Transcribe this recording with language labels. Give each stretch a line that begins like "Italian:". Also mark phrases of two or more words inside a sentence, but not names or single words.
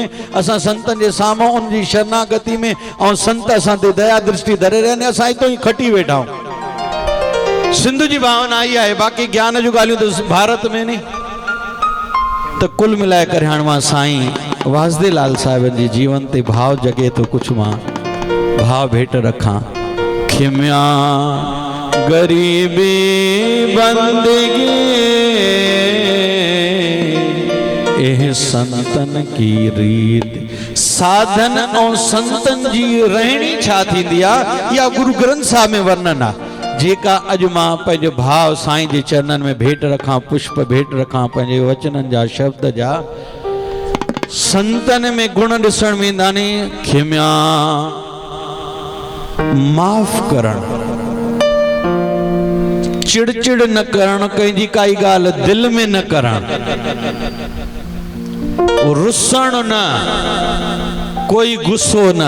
Sindhi: असां संतनि जे साम्हूं उन जी शरणागति में, ऐं संत असां ते दया दृष्टि धरे रहिया आहिनि, असां हितां ई खटी वेठा आहियूं। सिंध जी भावना आई आहे, बाक़ी ज्ञान जूं ॻाल्हियूं त भारत में नी। तो कुल मिलाए करे हाणे मां साईं वासुदेवलाल साहिब जे जीवन ते भाव जगे तो कुछ मां भाव भेट रखां।
Punjabi: ਖਿਮਿਆ ਗਰੀਬੀ ਬੰਦਗੀ ਏਹ ਸੰਤਨ ਕੀ ਰੀਤ,
Sindhi: साधन और संतन जी रहणी छा थींदी आहे, या गुरु ग्रंथ साहिब में वर्णन आहे। जेका अॼु मां पंहिंजो भाव साईं जे चरणनि में भेट रखां, पुष्प भेट रखां, पंहिंजे वचननि जा शब्द जा। संतन में गुण ॾिसण में ईंदा नी, खिम्या माफ़ करण, चिड़चिड़ न करण, कंहिंजी काई ॻाल्हि दिलि में न करण, रुसण न, कोई गुस्सो न।